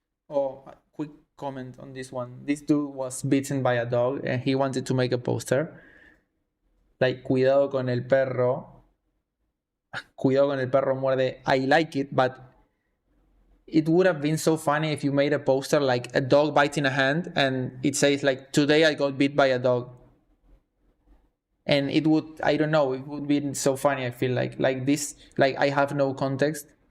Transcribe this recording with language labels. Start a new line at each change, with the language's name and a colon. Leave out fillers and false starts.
English: Oh, a quick comment on this one. This dude was bitten by a dog and he wanted to make a poster. Like,
Spanish: cuidado con el perro. Cuidado con el perro muerde.
English: I like it, but it would have been so funny if you made a poster like a dog biting a hand and it says like, today I got bit by a dog. And it would, I don't know, it would be so funny, I feel like this, like I have no context.